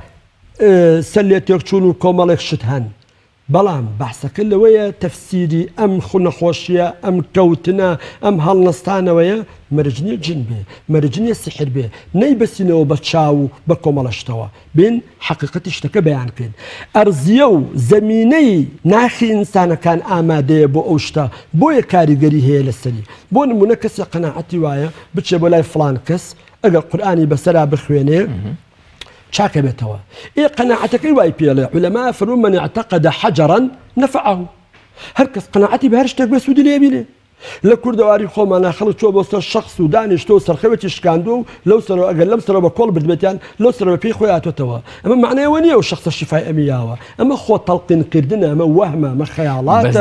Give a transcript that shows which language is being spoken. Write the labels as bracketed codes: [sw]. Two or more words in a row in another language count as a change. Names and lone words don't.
[ckb] سەلێتێک چوون و کۆمەڵێک شت هەن بەڵام بەحسەکە لەوەیە تەفسیری ئەم خونەخۆشیە ئەم کەوتنە ئەم هەڵنەستانەوەیە مەرجنیە جن بێ مەرجنیە سحر بێ نەی بەسینەوە بە چاو و بە کۆمەڵەشتەوە بین حقیقەتی شتەکە بەیانکەین ئەرزیە و زەمینەی ناخی ئینسانەکان ئامادەیە بۆ ئەو شتە بۆیە کاریگەری هەیە لەسەری بۆ نمونە کەسێک قەناعەتی وایە بچێ بۆ لای فڵان کەس ئەگەر قورئانی بەسەرا بخوێنێ چاکە بێتەوە ئێ قەناعەتەکەی وای پێڵێ عولەما فەرموون [ar] من اعتقد حجرا نفعه [ckb] هەر کەس قەناعەتی بە هەر شتێک بێ سوودی لێ بینێ لە کوردەواری خۆمانە خەڵک چۆ بۆ سەر شەخص و دانیشتۆ و سەرخەوێتی شکاندووە و لەو سەرەوە ئەگەر لەم سەرەوە بە کۆڵ بردبێتیان لەو سەرەوە پێی خۆی هاتوێتەوە ئەمە معنەیەوە نییە و شەخصە شیفای ئەمیاوە ئەمە خۆ تەڵقینکردنە ئەمە وەهمە ئەمە خەیاڵاتە